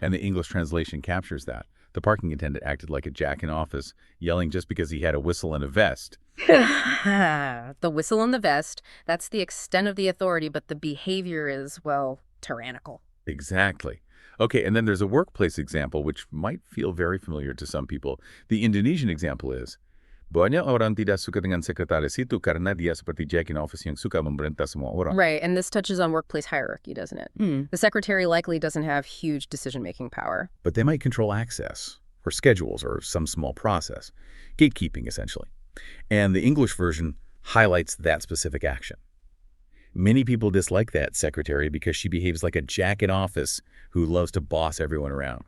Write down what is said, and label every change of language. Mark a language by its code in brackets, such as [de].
[en] And the English translation captures that. The parking attendant acted like a Jack in office, yelling just because he had a whistle and a vest. The whistle and the vest, that's the extent of the authority, but the behavior is, tyrannical. Exactly. Okay, and then there's a workplace example, which might feel very familiar to some people. [id] The Indonesian example is, banyak orang tidak suka dengan sekretaris itu karena dia seperti Jack in office yang suka memerintah semua orang. [en] Right, and this touches on workplace hierarchy, doesn't it? The secretary likely doesn't have huge decision-making power. But they might control access, or schedules, or some small process. Gatekeeping, essentially. And the English version highlights that specific action. Many people dislike that secretary because she behaves like a Jack in office who loves to boss everyone around.